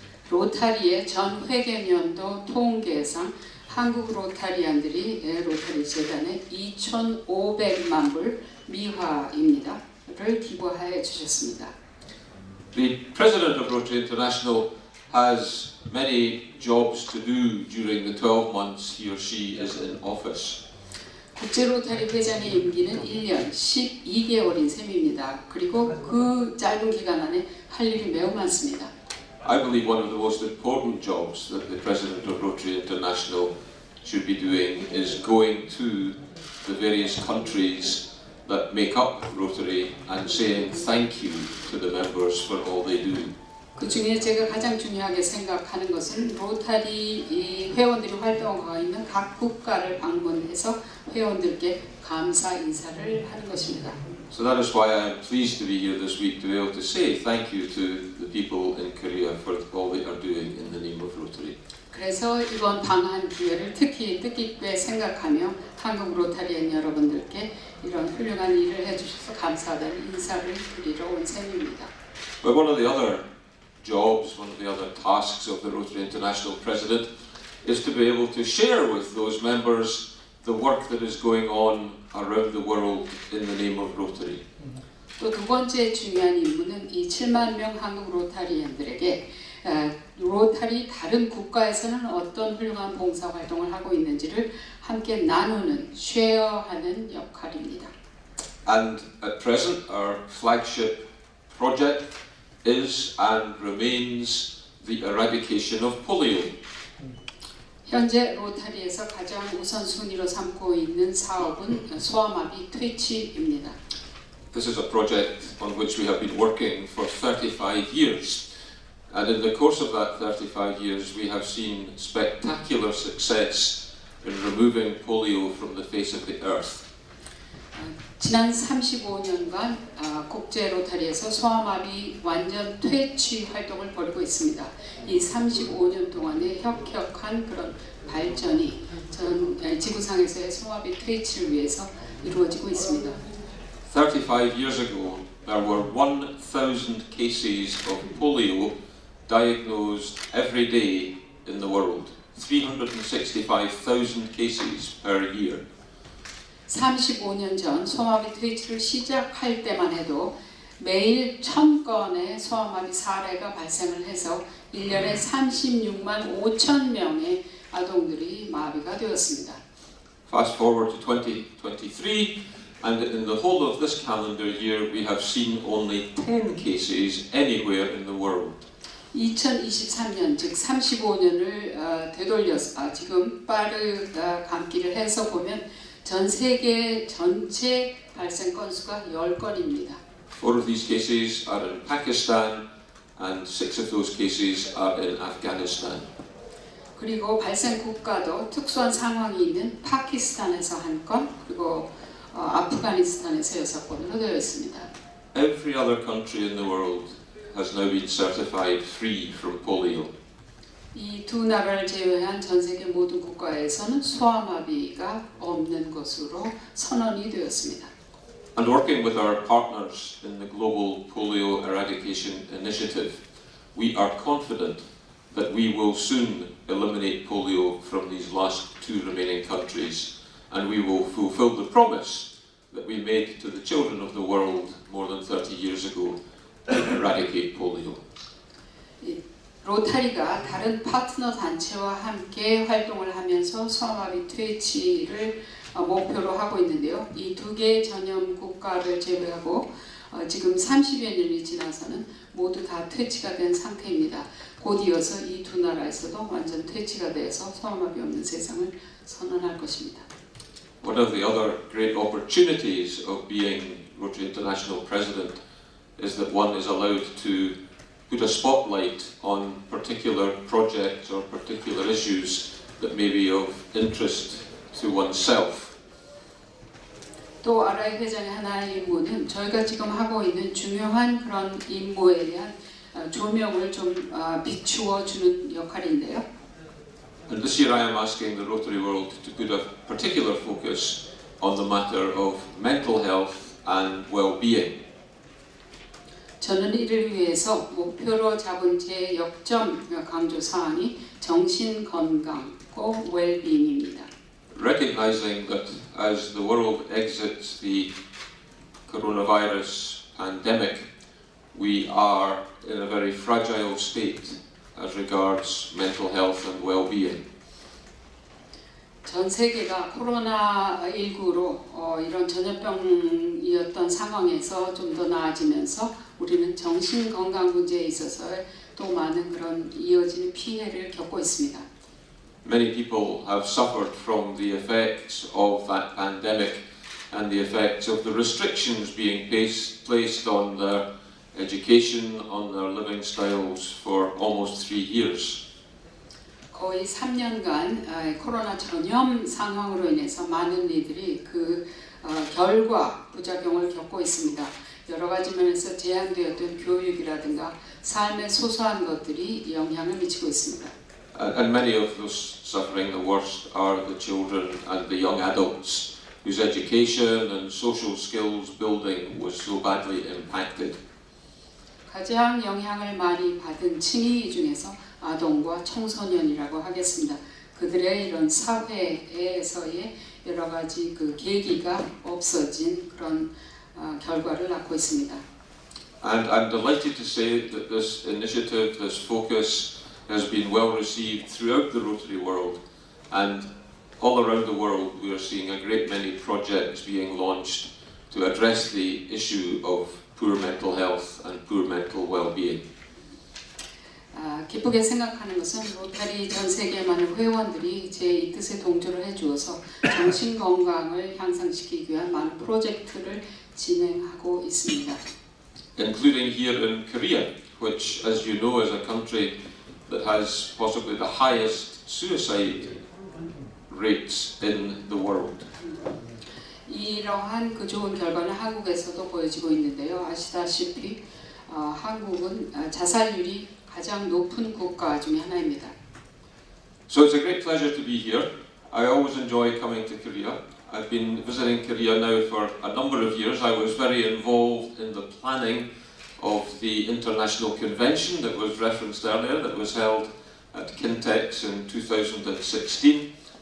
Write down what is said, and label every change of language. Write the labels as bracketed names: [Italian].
[Korean] 로타리의 전 회계년도 통계상 한국 로타리안들이 로타리 재단에 2,500만 불 미화입니다를 기부하여 주셨습니다. [English] The president of Rotary International has many jobs to do during the 12 months he or she is in office. [Korean] 국제 로타리 회장의 임기는 1년 12개월인 셈입니다. 그리고 그 짧은 기간 안에 할 일이 매우 많습니다. [English] I believe one of the most important jobs that the President of Rotary International should be doing is going to the various countries that make up Rotary and saying thank you to the members for all they do. [Korean] 그 중에 제가 가장 중요하게 생각하는 것은 로타리 회원들이 활동하고 있는 각 국가를 방문해서 회원들께 감사 인사를 하는 것입니다. [English] So that is why I am pleased to be here this week to be able to say thank you to the people in Korea for all they are doing in the name of Rotary. [Korean] 그래서 이번 방한 기회를 특히 뜻깊게 생각하며 한국 로타리안 여러분들께 이런 훌륭한 일을 해주셔서 감사하다는 인사를 드리러 온 셈입니다. [English] But one of the other jobs, one of the other tasks of the Rotary International President is to be able to share with those members the work that is going on around the world in the name of Rotary. [Korean] 또 두 번째 중요한 임무는 이 7만 명 한국 로타리안들에게 로타리 다른 국가에서는 어떤 훌륭한 봉사 활동을 하고 있는지를 함께 나누는, 쉐어하는 역할입니다. [English] And at present our flagship project is and remains the eradication of polio. [Korean] 현재 로타리에서 가장 우선순위로 삼고 있는 사업은 소아마비 퇴치입니다. [English] This is a project on which we have been working for 35 years. And in the course of that 35 years we have seen spectacular success in removing polio from the face of the earth. [Korean] 지난 35년간 국제 로타리에서 소아마비 완전 퇴치 활동을 벌이고 있습니다. 이 35년 동안의 혁혁한 그런 발전이 전 지구상에서의 소아마비 퇴치를 위해서 이루어지고 있습니다. [English] 35 years ago there were 1,000 cases of polio diagnosed every day in the world. 365,000 cases per year. [Korean] 35년 전 소아마비 트위치를 시작할 때만 해도 매일 1000건의 소아마비 사례가 발생을 해서 1년에 36만 5천 명의 아동들이 마비가 되었습니다. [English] Fast forward to 2023, and in the whole of this calendar year, we have seen only 10 cases anywhere in the world. [Korean] 2023년 즉 35년을 되돌려서 지금 빠르감기를 해서 보면 전 세계 전체 발생 건수가 10건입니다. [English] 4 of these cases are in Pakistan, and 6 of those cases are in Afghanistan. [Korean] 그리고 발생 국가도 특수한 상황이 있는 파키스탄에서 1건, 그리고 아프가니스탄에서 6건으로 되어 있습니다. [English] Every other country in the world has now been certified free from polio. [Korean] 이 두 나라를 제외한 전 세계 모든 국가에서는 소아마비가 없는 것으로 선언이 되었습니다. [English] And working with our partners in the Global Polio Eradication Initiative, we are confident that we will soon eliminate polio from these last 2 remaining countries, and we will fulfill the promise that we made to the children of the world more than 30 years ago to eradicate polio. [Korean] 로타리가 다른 파트너 단체와 함께 활동을 하면서 소아마비 퇴치를 목표로 하고 있는데요. 이 2개의 전염 국가를 제외하고 지금 30여 년이 지나서는 모두 다 퇴치가 된 상태입니다. 곧 이어서 이 두 나라에서도 완전 퇴치가 돼서 소아마비 없는 세상을 선언할 것입니다. [English] One of the other great opportunities of being Rotary International President is that one is allowed to put a spotlight on particular projects or particular issues that may be of interest to oneself. [Korean] 또 RI 회장의 하나의 임무는 저희가 지금 하고 있는 중요한 그런 임무에 대한 조명을 좀 비추어 주는 역할인데요. [English] And this year I am asking the Rotary world to put a particular focus on the matter of mental health and well-being. [Korean] 저는 이를 위해서 목표로 잡은 제 역점 강조 사항이 정신 건강고 웰빙입니다. [English] Recognizing that as the world exits the coronavirus pandemic, we are in a very fragile state as regards mental health and well-being. [Korean] 전 세계가 코로나19로 이런 전염병이었던 상황에서 좀 더 나아지면서 우리는 정신 건강 문제에 있어서 또 많은 그런 이어지는 피해를 겪고 있습니다. [English] Many people have suffered from the effects of that pandemic and the effects of the restrictions being placed on their education, on their living styles for almost 3 years. [Korean] 거의 3년간 코로나 전염 상황으로 인해서 많은 이들이 그 결과 부작용을 겪고 있습니다. 여러 가지 면에서 제한되었던 교육이라든가 삶의 소소한 것들이 영향을 미치고 있습니다. [English] And many of those suffering the worst are the children and the young adults whose education and social skills building was so badly impacted. [Korean] 가장 영향을 많이 받은 층위 중에서 아동과 청소년이라고 하겠습니다. 그들의 이런 사회에서의 여러 가지 그 계기가 없어진 그런 결과를 낳고 있습니다. [English] And I'm delighted to say that this initiative, this focus, has been well received throughout the Rotary world, and all around the world we are seeing a great many projects being launched to address the issue of poor mental health and poor mental well-being. [Korean] 기쁘게 생각하는 것은 로타리 전 세계 많은 회원들이 제 이 뜻에 동조를 해주어서 정신 건강을 향상시키기 위한 많은 프로젝트를 진행하고 있습니다. [English] Including here in Korea, which, as you know, is a country that has possibly the highest suicide rates in the world. [Korean] 이러한 그 좋은 결과는 한국에서도 보여지고 있는데요. 아시다시피 한국은 자살률이 가장 높은 국가 중에 하나입니다. [English] So it's a great pleasure to be here. I always enjoy coming to Korea. I've been visiting Korea now for a number of years. I was very involved in the planning of the international convention that was referenced earlier, that was held at Kintex in 2016.